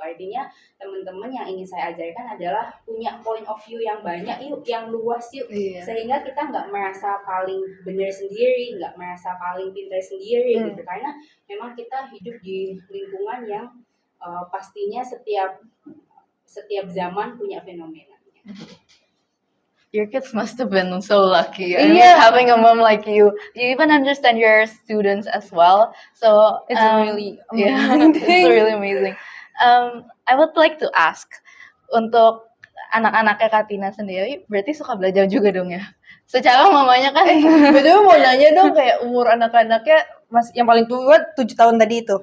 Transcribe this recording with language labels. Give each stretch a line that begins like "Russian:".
Indonesian: Artinya teman-teman yang ingin saya ajarkan adalah punya point of view yang banyak yuk, yang luas yuk, sehingga kita nggak merasa paling benar sendiri, nggak merasa paling pintar sendiri gitu, karena memang kita hidup di lingkungan yang pastinya setiap zaman punya fenomena.
English: Your kids must have been so lucky. I mean, having a mom like you. You even understand your students as well. So It's a really amazing it's thing. really amazing. I would like to ask,
Indonesian: untuk anak-anaknya Katina sendiri, berarti suka belajar juga dong ya? Secara mamanya kan. Betul, mau nanya dong kayak umur anak-anaknya yang paling tua 7 tahun tadi itu.